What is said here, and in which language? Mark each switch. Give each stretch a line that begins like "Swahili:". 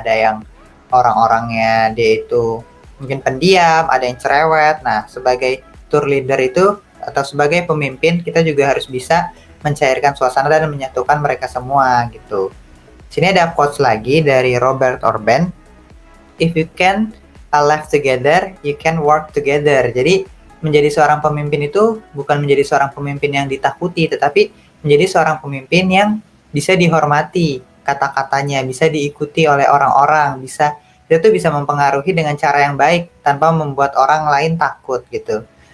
Indonesian: Ada yang orang-orangnya dia itu mungkin pendiam, ada yang cerewet. Nah, sebagai tour leader itu atau sebagai pemimpin, kita juga harus bisa mencairkan suasana dan menyatukan mereka semua gitu. Sini ada quotes lagi dari Robert Orben.
English: If you can laugh together, you can work together.
Indonesian: Jadi menjadi seorang pemimpin itu bukan menjadi seorang pemimpin yang ditakuti, tetapi menjadi seorang pemimpin yang bisa dihormati, kata-katanya bisa diikuti oleh orang-orang, dia tuh bisa mempengaruhi dengan cara yang baik tanpa membuat orang lain takut gitu.